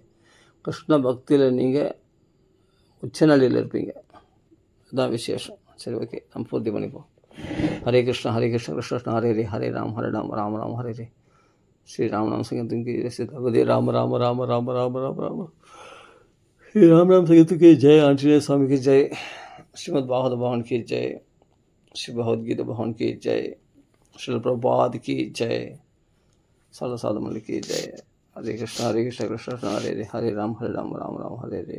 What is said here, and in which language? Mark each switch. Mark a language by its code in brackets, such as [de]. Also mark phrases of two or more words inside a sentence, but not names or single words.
[ta] கிருஷ்ண பக்தியில் நீங்கள் உச்சநிலையில் இருப்பீங்க. இதுதான் விசேஷம். சரி, ஓகே, நம்ம பூர்த்தி பண்ணிப்போம். [sa] हरे कृष्ण कृष्ण कृष्ण हरे हरे, हरे राम राम राम हरे हरे. [ta] ஸ்ரீ ராமநாம சங்கீதத்துக்கு சீதாபதி ராம ராம ராம ராம ராம ராம ராம. [hi] श्री राम राम संगीत की जय, आंजनेय स्वामी की जय, श्रीमद् भागवत भवन की जय, श्री भगवद्गीता भवन की जय, श्रील प्रभुपाद की जय, साधु साधु मंडली की जय. [sa] हरे कृष्ण कृष्ण कृष्ण हरे हरे, हरे राम राम राम हरे हरे.